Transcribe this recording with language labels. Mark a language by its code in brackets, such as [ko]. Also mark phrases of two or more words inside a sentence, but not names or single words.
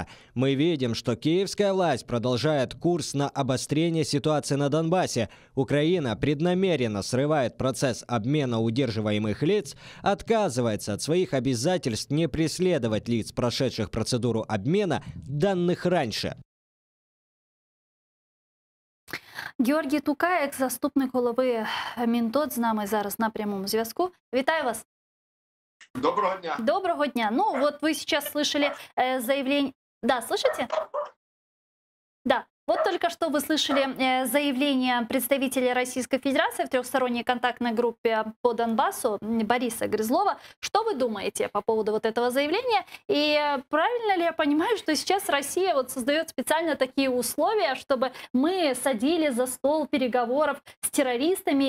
[ru] Мы видим, что киевская власть продолжает курс на обострение ситуации на Донбассе. Украина преднамеренно срывает процесс обмена удерживаемых лиц, отказывается от своих обязательств не преследовать лиц, прошедших процедуру обмена, данных раньше. [uk] Георгій Тука, екс-заступник голови Мінтод, з нами зараз на прямому зв'язку. Вітаю вас. Доброго дня. Доброго дня. [ru] Ну, вот вы сейчас слышали заявление... Да, слышите? Да. Вот только что вы слышали заявление представителя Российской Федерации в трехсторонней контактной группе по Донбассу Бориса Грызлова. Что вы думаете по поводу вот этого заявления? И правильно ли я понимаю, что сейчас Россия вот создает специально такие условия, чтобы мы садили за стол переговоров с террористами?